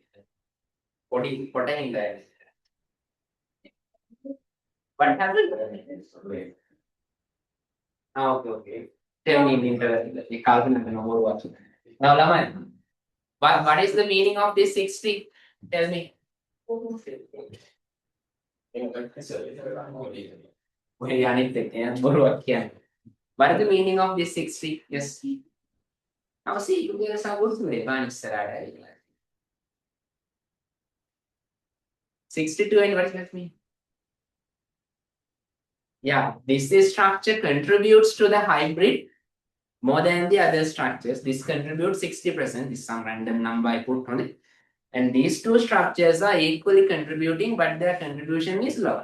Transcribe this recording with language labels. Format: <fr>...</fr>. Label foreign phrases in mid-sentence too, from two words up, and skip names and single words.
<en>What in there? What happened? Okay. Tell me in the calculation number what. Now, Laman, what is the meaning of this 60? Tell me.</en> <si>Okay, අනිත් එක බොරුවක් කියන්නේ.</si> <en>What is the meaning of this 60? Yes. Now see, you guys are good today. One</en> <si>ඉස්සරහට ඇවිල්ලා.</si> <en>62 and what does that mean? Yeah, this structure contributes to the hybrid more than the other structures. This contributes 60%. This is some random number I put on it. And these two structures are equally contributing, but their contribution is low.</en>